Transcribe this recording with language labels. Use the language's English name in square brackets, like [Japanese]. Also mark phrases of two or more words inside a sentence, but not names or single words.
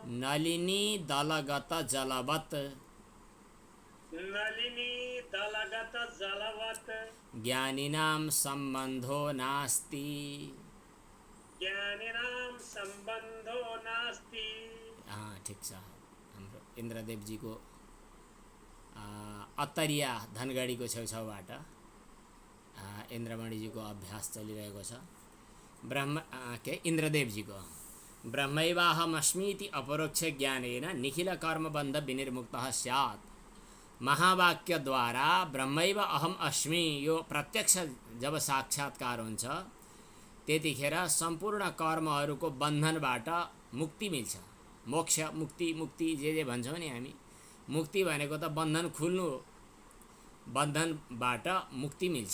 [Sanskrit] नलिनी दलगत जलवत् नलिनी दलगत जलवत् ज्ञानिनां सम्बन्धो नास्ति। ज्ञानिनां सम्बन्धो नास्ति। [Nepali] हाँ ठिक छ। हाम्रो इन्द्रदेवजीको अत्तरिया धनगढीको छेउछाउबाट इन्द्रमणिजीको अभ्यास चलिरहेको छ। [Sanskrit] इन्द्रदेवजीको ब्रह्मैवाहमस्मीति अपरोक्ष ज्ञानेन निखिल कर्मबन्ध विनिर्मुक्तः स्यात्। [Nepali] महावाक्यद्वारा [Sanskrit] ब्रह्मैव अहम अस्मि [Nepali] यो प्रत्यक्ष जब साक्षात्कार हुन्छ त्यतिखेर सम्पूर्ण कर्महरूको बन्धनबाट मुक्ति मिल्छ। मोक्ष मुक्ति जे भन्छौँ नि हामी, मुक्ति भनेको त बन्धन खुल्नु हो। बन्धनबाट मुक्ति मिल्छ।